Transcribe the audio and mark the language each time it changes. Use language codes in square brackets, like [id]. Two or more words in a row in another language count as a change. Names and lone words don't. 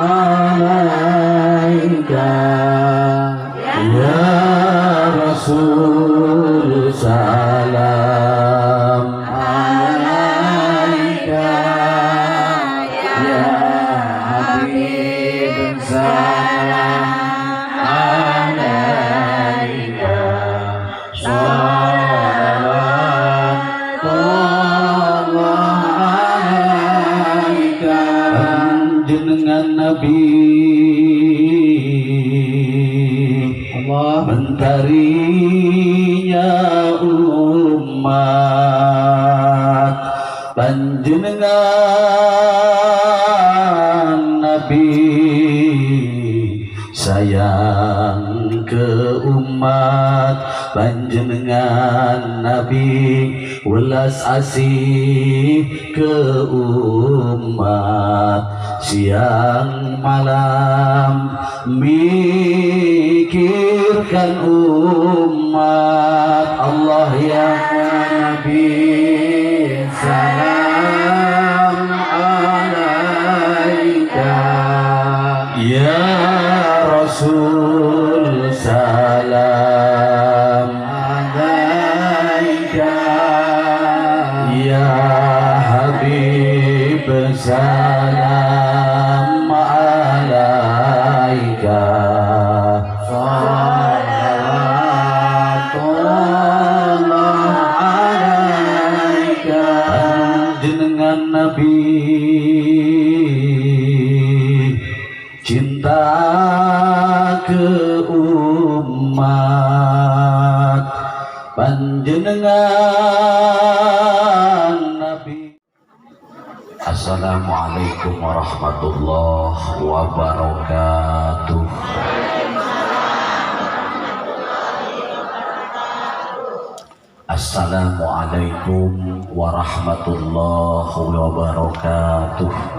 [ar] عليك يا رسول سلام عليك يا حبيب سلام عليك صلوات الله عليك. [id] Panjenengan Nabi Allah mentarinya umat, panjenengan Nabi sayang ke umat, panjenengan Nabi [jv] welas asih [id] ke umat, siang malam mikirkan umat. [ar] الله يا نبي سلام عليك يا رسول سلام عليك يا حبيب سلام عليك صلوات الله عليك. [id] Panjenengan Nabi cinta ke umat, panjenengan Nabi. [ar] السلام عليكم ورحمة الله وبركاته. السلام عليكم ورحمة الله وبركاته.